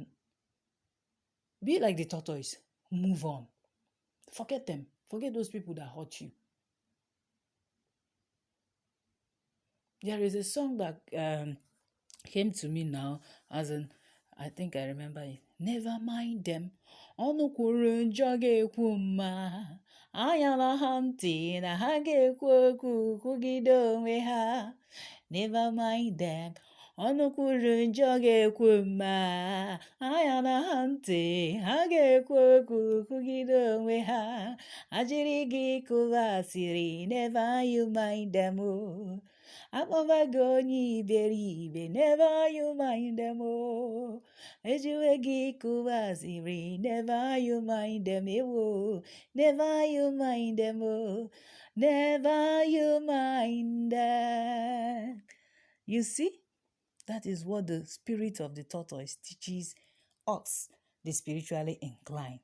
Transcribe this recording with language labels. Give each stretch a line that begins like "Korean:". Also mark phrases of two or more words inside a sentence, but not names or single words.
English: Be like the tortoise. Move on. Forget them. Forget those people that hurt you. There is a song that came to me now, as in, I think I remember it. Never mind them.
Igbo: Ọnụ kwuru njọ ga-ekwu mma. Anyala ha ntị na ha ga-ekwu okwu kwugide onwe ha.
English: Never mind them.
Igbo: ọnụ kwuru njọ ga-ekwu mma, anya na ha ntị ha ga-ekwu okwu kwugide onwe ha, ajiri gị kụwa asịrị,
English: never you mind them o.
Igbo: Akpọba gị onye iberibe,
English: never you mind them o.
Igbo: Ejiwe gị kụwa asịrị,
English: never you mind them ewo, never you mind them o, never you mind them. You see? That is what the spirit of the tortoise teaches us, the spiritually inclined.